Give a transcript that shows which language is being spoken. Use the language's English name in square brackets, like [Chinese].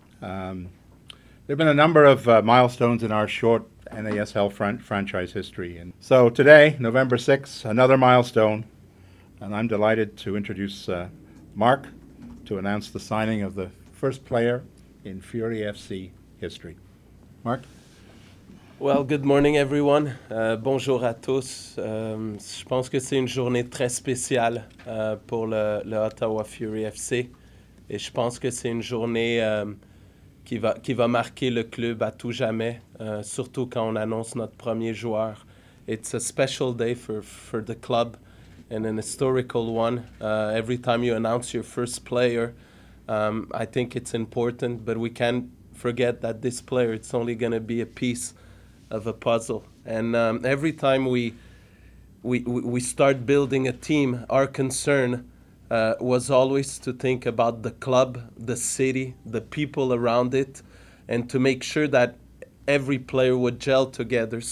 [English] There have been a number of milestones in our short NASL franchise history, and so today, November 6th, another milestone, and I'm delighted to introduce Mark to announce the signing of the first player in Fury FC history. Mark? Well, good morning everyone. [French] Bonjour à tous. Je pense que c'est une journée très spéciale pour le Ottawa Fury FC. Et je pense que c'est une journée qui va marquer le club à tout jamais, surtout quand on annonce notre premier joueur. [English] It's a special day for the club and an historical one. Every time you announce your first player, I think it's important, but we can't forget that this player, it's only going to be a piece of a puzzle. And every time we start building a team, our concern was always to think about the club, the city, the people around it, and to make sure that every player would gel together.